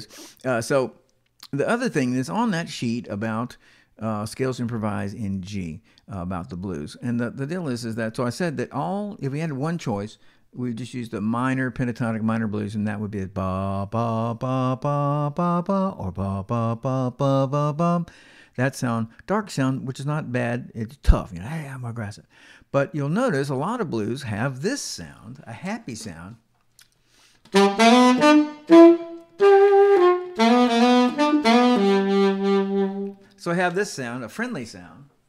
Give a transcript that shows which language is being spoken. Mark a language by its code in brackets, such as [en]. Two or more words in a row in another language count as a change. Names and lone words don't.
[en] So the other thing that's on that sheet about scales improvise in G, about the blues. And the deal is that, so I said that if we had one choice, we just use the minor, pentatonic, minor blues, and that would be ba, ba, ba, ba, ba, ba, or ba, ba, ba, ba, ba, ba. That sound, dark sound, which is not bad. It's tough, you know, hey, I'm aggressive. But you'll notice a lot of blues have this sound, a happy sound. So I have this sound, a friendly sound.